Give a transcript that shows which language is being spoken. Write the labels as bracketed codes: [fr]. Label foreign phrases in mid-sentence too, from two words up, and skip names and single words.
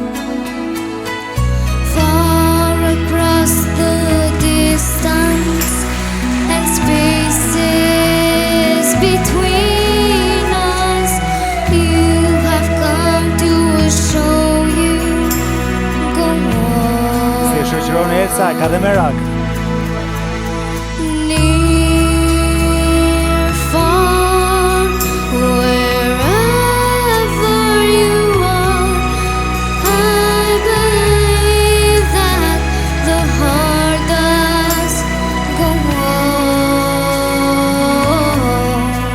[en] Far across the distance and spaces between us, you have come to show you. Go on. [sq] Si e shoqëron Elsa, ka dhe merak. [en] Near, far, wherever you are, I believe that the heart does go on.